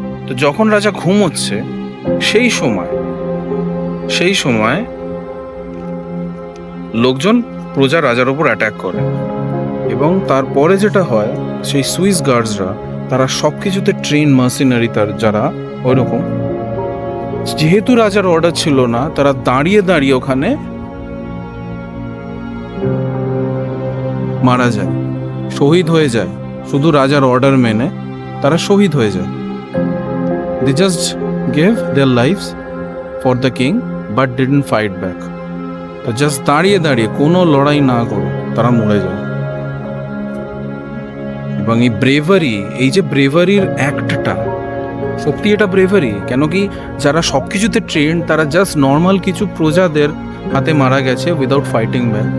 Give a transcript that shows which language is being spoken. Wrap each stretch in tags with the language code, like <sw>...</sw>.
<bn>তো যখন রাজা ঘুমোচ্ছে সেই সময় লোকজন প্রজা রাজার উপর অ্যাটাক করে এবং তারপরে যেটা হয়, সেই সুইস গার্ডসরা তারা সবকিছুতে ট্রেন মার্সেনারি, তার যারা ওইরকম, যেহেতু রাজার অর্ডার ছিল না, তারা দাঁড়িয়ে দাঁড়িয়ে ওখানে মারা যায়, শহীদ হয়ে যায়। শুধু রাজার অর্ডার মেনে তারা শহীদ হয়ে যায়।</bn> <en>They just gave their lives for the king but didn't fight back.</en> <bn>তো জাস্ট দাঁড়িয়ে দাঁড়িয়ে কোনো লড়াই না করে তারা মরে যায়। এবং এই ব্রেভারি, এই যে ব্রেভারির অ্যাক্টটা, সত্যি এটা ব্রেভারি। কেন কি যারা সব কিছুতে ট্রেন, তারা জাস্ট নর্মাল কিছু প্রজাদের হাতে মারা গেছে</bn> <en>Without fighting back.</en>